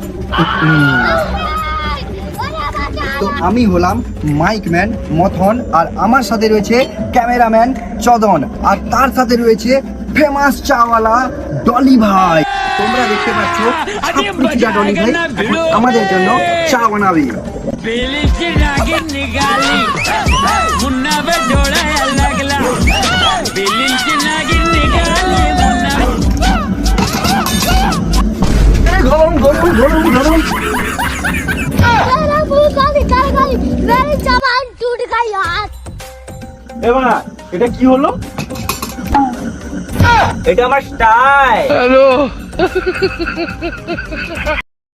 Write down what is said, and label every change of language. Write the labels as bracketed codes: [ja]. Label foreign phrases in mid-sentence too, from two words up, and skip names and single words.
[bn] তো আমি হলাম মাইক ম্যান মথন, আর আমার সাথে রয়েছে ক্যামেরাম্যান চদন, আর তার সাথে রয়েছে ফেমাস চাওয়ালা ডলি ভাই। তোমরা দেখতে পাচ্ছ ছাপড়িচা ডলি ভাই এখন আমাদের জন্য চা বানাবে। [mr] बेलीची नागिन निघाली मुन्ना पे डोळा लागला बेलीची नागिन निघाली मुन्ना [bn] গরম গরম গরম গরম। [hi] मेरी जबान टूट गई यार। [bn] এবার এটা কি হলো? এটা আমার স্টাইল।